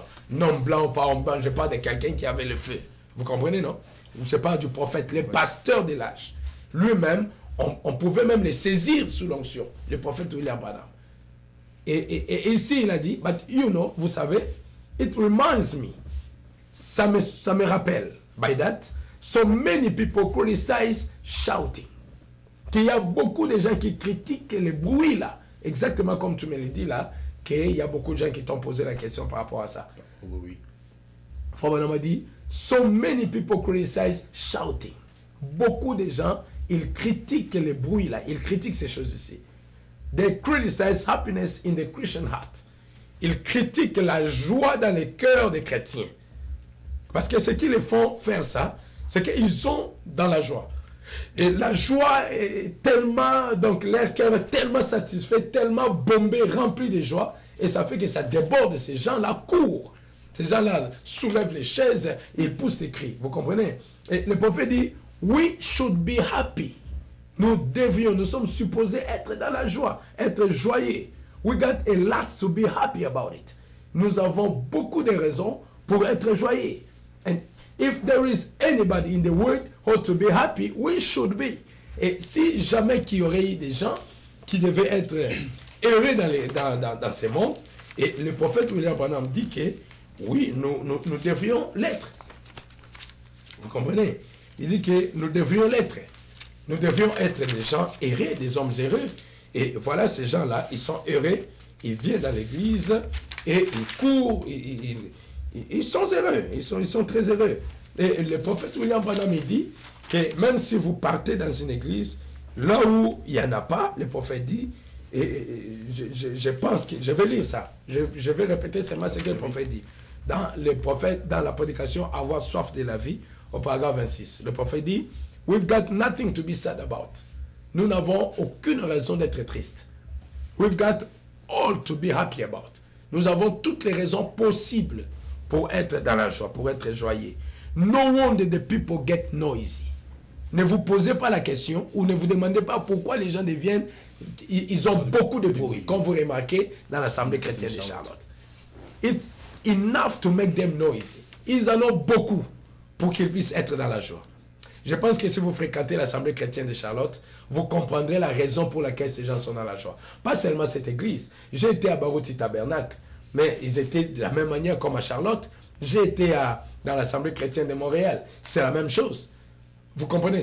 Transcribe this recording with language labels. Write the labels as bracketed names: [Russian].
[French] Non blanc ou pas homme blanc, je parle de quelqu'un qui avait le feu. Vous comprenez, non? Je parle du prophète, le pasteur de l'âge. Lui-même, on pouvait même le saisir sous l'onction, le prophète William Branham. Et ici, il a dit, [English] but you know, [French] vous savez, [English] it reminds me, [French] ça me rappelle, [English] by that, so many people criticize shouting. [French] Qu'il y a beaucoup de gens qui critiquent le bruit là, exactement comme tu me l'as dit là, qu'il y a beaucoup de gens qui t'ont posé la question par rapport à ça. Oui. Frère Branham a dit, [English] so many people criticize shouting. [French] Beaucoup de gens, ils critiquent le bruit là, ils critiquent ces choses ici. [English] They criticize happiness in the Christian heart. [French] Ils critiquent la joie dans les cœurs des chrétiens. Parce que ce qui les font faire ça, c'est qu'ils sont dans la joie. Et la joie est tellement, donc leur cœur est tellement satisfait, tellement bombé, rempli de joie, et ça fait que ça déborde. Ces gens-là courent. Ces gens-là soulèvent les chaises, et ils poussent des cris. Vous comprenez? Et le prophète dit, [English] we should be happy. [French] Nous sommes supposés être dans la joie, être joyeux. [English] We got a lot to be happy about it. [French] Nous avons beaucoup de raisons pour être joyeux. [English] And if there is anybody in the world who ought to be happy, we should be. [French] Et si jamais qu'il y aurait eu des gens qui devaient être heureux dans ce monde, et le prophète William Branham dit que oui, nous devrions l'être. Vous comprenez? Il dit que nous devrions l'être. Nous devrions être des gens heureux, des hommes heureux. Et voilà, ces gens-là, ils sont heureux, ils viennent dans l'église et ils courent, ils sont heureux, ils sont très heureux. Et le prophète William Branham dit que même si vous partez dans une église, là où il n'y en a pas, le prophète dit, et je pense que, je vais lire ça, je vais répéter seulement ce que le prophète dit. Dans la prédication, avoir soif de la vie, au paragraphe 26, le prophète dit, [English] we've got nothing to be sad about. [French] Nous n'avons aucune raison d'être tristes. [English] We've got all to be happy about. [French] Nous avons toutes les raisons possibles pour être dans la joie, pour être joyeux. [English] No wonder the people get noisy. [French] Ne vous posez pas la question ou ne vous demandez pas pourquoi les gens deviennent... Ils ont beaucoup de bruit, comme vous remarquez dans l'Assemblée chrétienne de Charlotte. [English] It's enough to make them noisy. [French] Ils en ont beaucoup pour qu'ils puissent être dans la joie. Je pense que si vous fréquentez l'Assemblée chrétienne de Charlotte, vous comprendrez la raison pour laquelle ces gens sont dans la joie. Pas seulement cette église. J'ai été à Barouti Tabernacle, mais ils étaient de la même manière comme à Charlotte. J'ai été dans l'Assemblée chrétienne de Montréal. C'est la même chose. Vous comprenez?